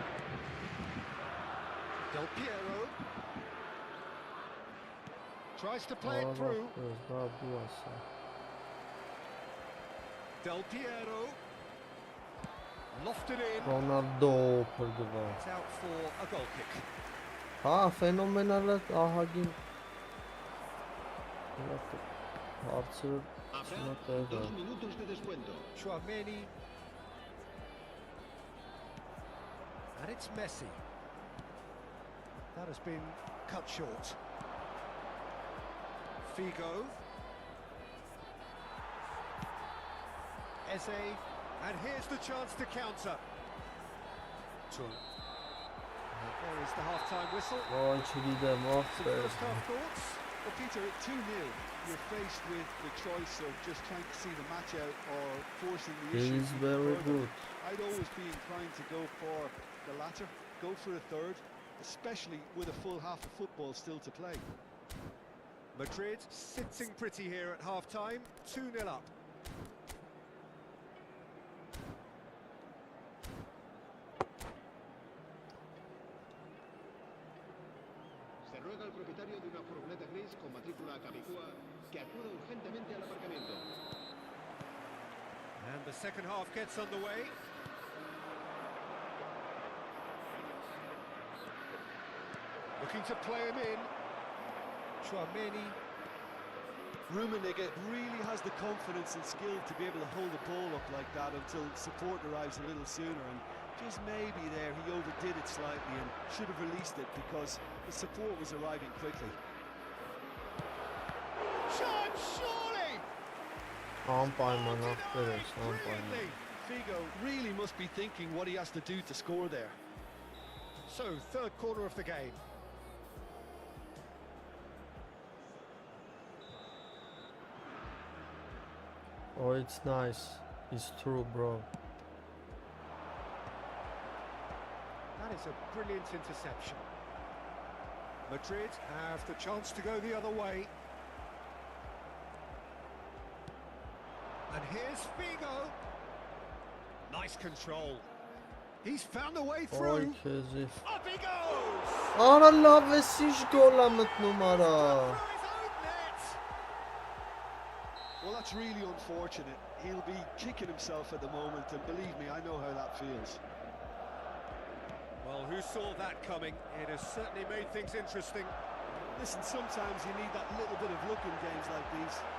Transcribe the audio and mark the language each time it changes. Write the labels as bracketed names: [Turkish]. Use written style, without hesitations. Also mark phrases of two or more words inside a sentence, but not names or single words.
[English] Del Piero tries to play it through. Del Piero lofted in. [Armenian] Ronaldo փրկվա։ [English] It's out for a goal kick. [Armenian] Հա, ֆենոմենալ է ահագին։ Հարցը [Spanish] Habrá 2 minutos de descuento. [English] Chouameni. And it's Messi. That has been cut short. Figo. Eze. And here's the chance to counter. There is the half-time whistle. [Armenian] Ոյ, չգիտեմ, [English] First half thoughts. Well, Peter, at 2-0, you're faced with the choice of just trying to see the match out or forcing the issue. He's very good. I'd always be inclined to go for the latter, go for a third, especially with a full half of football still to play. Madrid sitting pretty here at half-time, 2-0 up. [Spanish] Se ruega al propietario de una furgoneta gris con matrícula Capicúa que acuda urgentemente al aparcamiento. [English] And the second half gets underway. Looking to play him in. Chouameni. Rummenigge really has the confidence and skill to be able to hold the ball up like that until support arrives a little sooner, and just maybe there he overdid it slightly and should have released it because the support was arriving quickly. Chance, surely! [Armenian] Անպայման ախպեր ես, անպայման։ [English] Figo really must be thinking what he has to do to score there. So, third quarter of the game. Oh, it's nice. It's true, bro. That is a brilliant interception. Madrid have the chance to go the other way. And here's Figo. Nice control. He's found a way through. [Armenian] Oy, քեզի։ [English] Up he goes! [Armenian] Արա լավ է, ինչ գոլ է մտնում արա։ [English] Through his own net. Well, that's really unfortunate. He'll be kicking himself at the moment, and believe me, I know how that feels. Well, who saw that coming? It has certainly made things interesting. Listen, sometimes you need that little bit of luck in games like these.